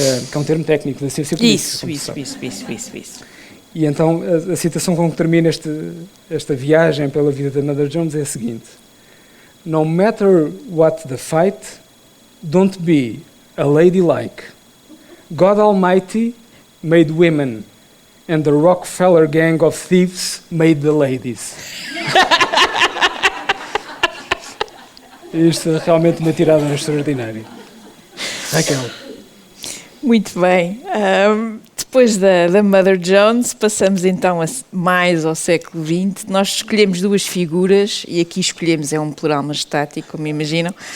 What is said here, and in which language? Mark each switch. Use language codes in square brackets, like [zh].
[pt] Que é um termo técnico da ciência política. Isso. E então a citação com que termina esta viagem pela vida da Mother Jones é a seguinte: [en] No matter what the fight, don't be a lady like. God Almighty made women, and the Rockefeller gang of thieves made the ladies. [pt] Isto é realmente uma tirada extraordinária. Raquel. Muito bem. Depois da Mother Jones, passamos então mais ao século XX. Nós escolhemos duas figuras, e aqui escolhemos, é um plural majestático, como imaginam.